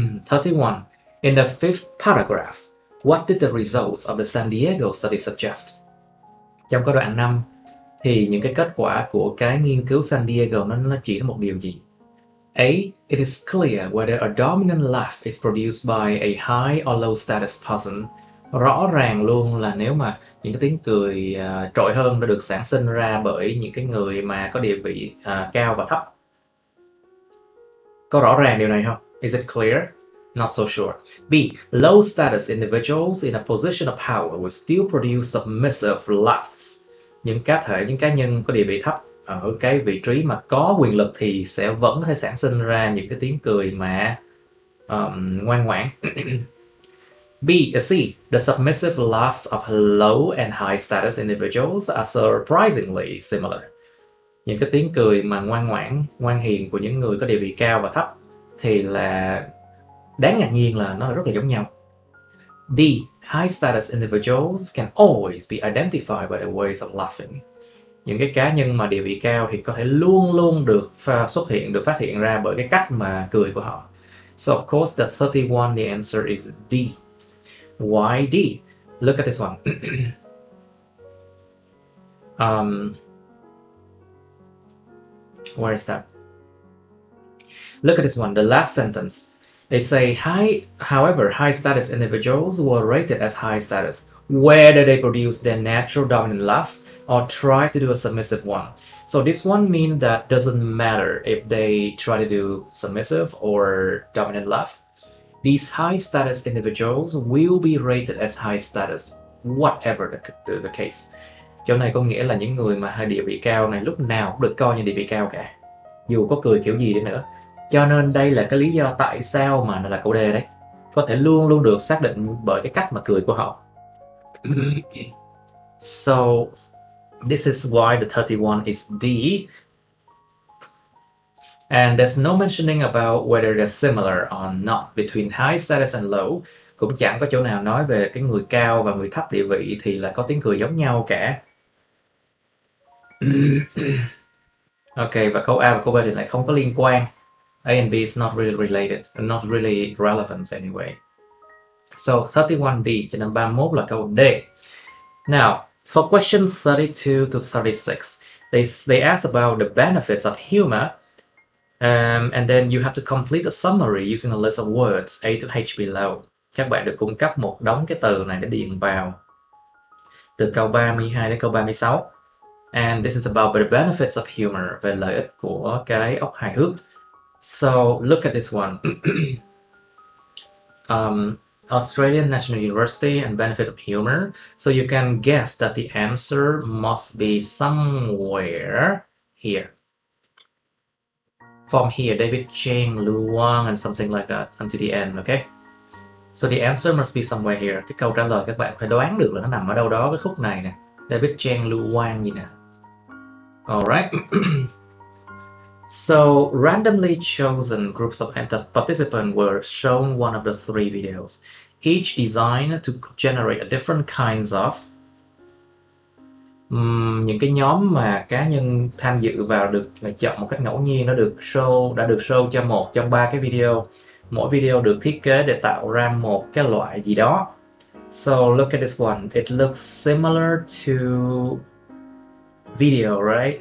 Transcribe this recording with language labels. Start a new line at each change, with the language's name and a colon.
English: 31. In the fifth paragraph, What did the results of the San Diego study suggest?
Vietnamese: Trong câu đoạn 5 thì những cái kết quả của cái nghiên cứu San Diego nó chỉ một điều gì?
English: A. It is clear whether a dominant laugh is produced by a high or low status person.
Vietnamese: Rõ ràng luôn là nếu mà những cái tiếng cười trội hơn đã được sản sinh ra bởi những cái người mà có địa vị cao và thấp. Có rõ ràng điều này không?
English: Is it clear? Not so sure. B. Low status individuals in a position of power will still produce submissive laughs.
Vietnamese: Những cá nhân có địa vị thấp ở cái vị trí mà có quyền lực thì sẽ vẫn có thể sản sinh ra những cái tiếng cười mà ngoan ngoãn.
English: C. The submissive laughs of low and high status individuals are surprisingly similar.
Vietnamese: Những cái tiếng cười mà ngoan ngoãn, ngoan hiền của những người có địa vị cao và thấp thì là đáng ngạc nhiên là nó rất là giống nhau.
English: D. High status individuals can always be identified by the ways of laughing.
Vietnamese: Những cái cá nhân mà địa vị cao thì có thể luôn luôn được phát hiện ra bởi cái cách mà cười của họ.
English: So of course the 31, the answer is D. Why D? Look at this one. Where is that? Look at this one, the last sentence. They say, however, high status individuals were rated as high status, whether they produce their natural dominant laugh or try to do a submissive one. So this one means that doesn't matter if they try to do submissive or dominant laugh. These high status individuals will be rated as high status, whatever the case.
Vietnamese: Chỗ này có nghĩa là những người mà địa vị cao này lúc nào cũng được coi như địa vị cao cả, dù có cười kiểu gì đi nữa. Cho nên đây là cái lý do tại sao mà nó là câu D đấy. Có thể luôn luôn được xác định bởi cái cách mà cười của họ.
English: So this is why the 31 is D. And there's no mentioning about whether they're similar or not between high status and low.
Vietnamese: Cũng chẳng có chỗ nào nói về cái người cao và người thấp địa vị thì là có tiếng cười giống nhau cả. Ok, và câu A và câu B thì lại không có liên quan.
English: A and B is not really related, not really relevant anyway. So 31D,
Vietnamese: cho nên 31 là câu D.
English: Now, for question 32 to 36, they ask about the benefits of humor, and then you have to complete a summary using a list of words A to H below.
Vietnamese: Các bạn được cung cấp một đống cái từ này để điền vào từ câu 32 đến câu 36.
English: And this is about the benefits of humor,
Vietnamese: về lợi ích của cái óc hài hước.
English: So look at this one. Australian National University and benefit of humor. So you can guess that the answer must be somewhere here. From here, David Cheng, Lu Wang, and something like that until the end, okay? So the answer must be somewhere here.
Vietnamese: Cái câu trả lời các bạn phải đoán được là nó nằm ở đâu đó cái khúc này nè. David Cheng, Lu Wang gì nè. Alright.
English: So randomly chosen groups of participants were shown one of the three videos, each designed to generate a different kinds of.
Vietnamese: Những cái nhóm mà cá nhân tham dự vào được chọn một cách ngẫu nhiên, đã được show cho một trong ba cái video. Mỗi video được thiết kế để tạo ra một cái loại gì đó.
English: So look at this one. It looks similar to video, right?